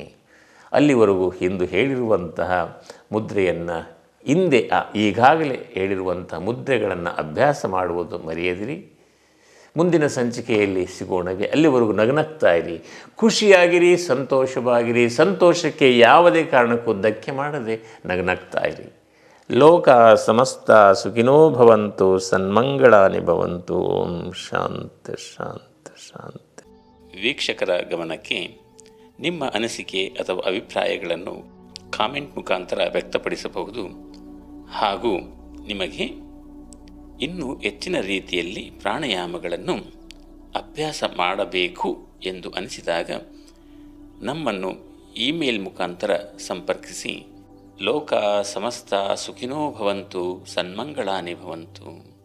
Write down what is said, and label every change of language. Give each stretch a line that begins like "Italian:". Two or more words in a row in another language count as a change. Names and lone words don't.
Kannada: ಅಲ್ಲಿವರೆಗೂ ಇಂದು ಹೇಳಿರುವಂತಹ ಮುದ್ರೆಯನ್ನು ಹಿಂದೆ ಈಗಾಗಲೇ ಹೇಳಿರುವಂಥ ಮುದ್ರೆಗಳನ್ನು ಅಭ್ಯಾಸ ಮಾಡುವುದು ಮರೆಯದಿರಿ. ಮುಂದಿನ ಸಂಚಿಕೆಯಲ್ಲಿ ಸಿಗೋಣವೇ. ಅಲ್ಲಿವರೆಗೂ ನಗನಗ್ತಾ ಇರಿ, ಖುಷಿಯಾಗಿರಿ, ಸಂತೋಷವಾಗಿರಿ. ಸಂತೋಷಕ್ಕೆ ಯಾವುದೇ ಕಾರಣಕ್ಕೂ ಧಕ್ಕೆ ಮಾಡದೆ ನಗನಗ್ತಾ ಇರಿ.
Sanskrit: ಲೋಕ ಸಮಸ್ತ ಸುಖಿನೋ ಭವಂತು, ಸನ್ಮಂಗಳಾನಿ ಭವಂತು. ಓಂ ಶಾಂತಿ ಶಾಂತಿ ಶಾಂತಿ.
Kannada: ವೀಕ್ಷಕರ ಗಮನಕ್ಕೆ ನಿಮ್ಮ ಅನಿಸಿಕೆ ಅಥವಾ ಅಭಿಪ್ರಾಯಗಳನ್ನು ಕಾಮೆಂಟ್ ಮುಖಾಂತರ ವ್ಯಕ್ತಪಡಿಸಬಹುದು. ಹಾಗೂ ನಿಮಗೆ ಇನ್ನೂ ಹೆಚ್ಚಿನ ರೀತಿಯಲ್ಲಿ ಪ್ರಾಣಾಯಾಮಗಳನ್ನು ಅಭ್ಯಾಸ ಮಾಡಬೇಕು ಎಂದು ಅನಿಸಿದಾಗ ನಮ್ಮನ್ನು ಇಮೇಲ್ ಮುಖಾಂತರ ಸಂಪರ್ಕಿಸಿ.
Sanskrit: ಲೋಕ ಸಮಸ್ತ ಸುಖಿನೋ ಭವಂತು, ಸನ್ಮಂಗಳಾನಿ ಭವಂತು.